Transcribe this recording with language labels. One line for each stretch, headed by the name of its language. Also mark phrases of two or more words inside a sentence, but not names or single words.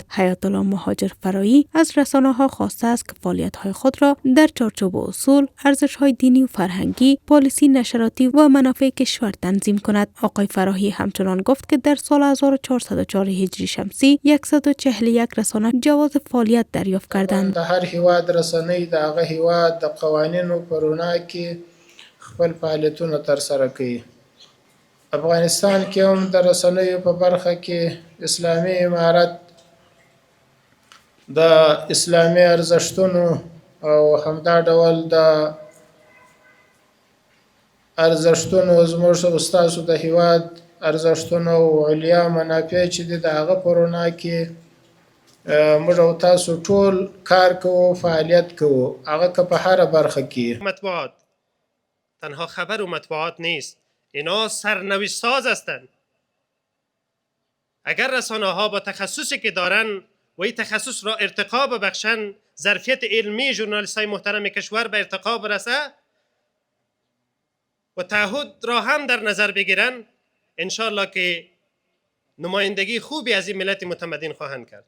Persian: حیات الله مهاجر فرایی از رسانه‌ها خواسته است که فعالیت‌های خود را در چارچوب اصول، ارزش‌های دینی و فرهنگی، پالیسی نشراتی و منافع کشور تنظیم کند. آقای فراهی همچنان گفت که در سال 1404 هجری شمسی 141 رسانه جواز فعالیت دریافت کردند.
Pashto: د هر هیواد رسنۍ د هغه هیواد د قوانینو په رڼا کې خپل فعالیتونه ترسره کوي. افغانستان کې هم د رسنیو په برخه کې اسلامي امارت د اسلامي ارزښتونو او همدا ډول د ارزښتونو زموږ استاسو د هیواد ارزښتونو او علیا منافع چې د هغه په رڼا کې موږ او تاسو ټول کار کوو، فعالیت کوو، هغه که په هره برخه کې.
Persian: مطبوعات تنها خبر و مطبوعات نیست، اینا سرنوشت ساز هستند. اگر رسانه ها با تخصصی که دارن و این تخصص را ارتقا ببخشن، ظرفیت علمی ژورنالیست های محترم کشور به ارتقا برسه و تعهد را هم در نظر بگیرن، انشالله که نمایندگی خوبی از این ملت متمدن خواهند کرد.